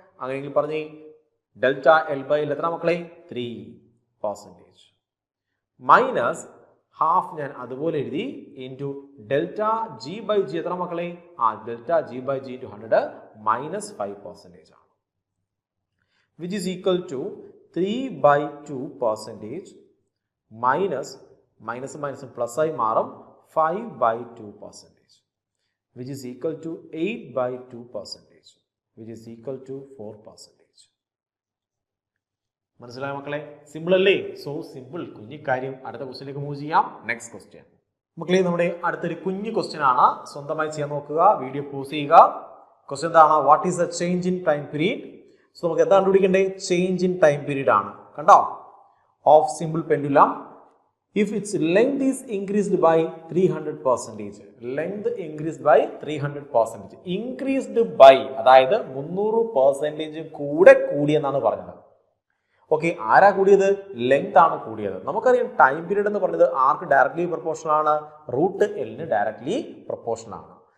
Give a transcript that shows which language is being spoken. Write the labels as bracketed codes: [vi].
[ml] അങ്ങനെയെങ്കിൽ പറഞ്ഞേ delta L by L എത്ര മക്കളെ 3%. മൈനസ് ഹാഫ് ഞാൻ അതുപോലെ എഴുതി into delta G by G എത്ര മക്കളെ delta G by G into 100 -5% ആണ്. [en] Which is equal to 3/2% minus plus [ml] ആയി മാറും [en] 5/2%, which is equal to 8/2%, which is equal to 4%. [ml] മനസ്സിലായ മക്കളെ? സിമ്പിൾ അല്ലേ? So simple. കുഞ്ഞു കാര്യം. അടുത്ത ക്വസ്റ്റ്യനിലേക്ക് മൂവ് ചെയ്യാം. നെക്സ്റ്റ് ക്വസ്റ്റ്യൻ മക്കളെ, നമ്മുടെ അടുത്തൊരു കുഞ്ഞു ക്വസ്റ്റ്യൻ ആണ്. സ്വന്തമായി ചെയ്യാൻ നോക്കുക, വീഡിയോ പോസ് ചെയ്യുക. ക്വസ്റ്റ്യൻ എന്താണ്? [en] What is the change in time period? [ml] So നമുക്ക് എന്താ കണ്ടുപിടിക്കേണ്ടത്? ചേഞ്ച് ഇൻ ടൈം പീരീഡ് ആണ്. കണ്ടോ? [en] Of simple pendulum if its length is increased by 300%. Length increased by 300%. Increased by [ml] അതായത് 300% കൂടെ കൂടിയെന്നാണ് പറഞ്ഞത്. ഓക്കെ, ആരാ കൂടിയത്? ലെങ്ത് ആണ് കൂടിയത്. നമുക്കറിയാം ടൈം പീരീഡ് എന്ന് പറഞ്ഞത് ആർക്ക് ഡയറക്ട്ലി പ്രൊപ്പോർഷണൽ ആണ്? റൂട്ട് എല്ലിന് ഡയറക്ട്ലി പ്രൊപ്പോർഷണൽ ആണ്.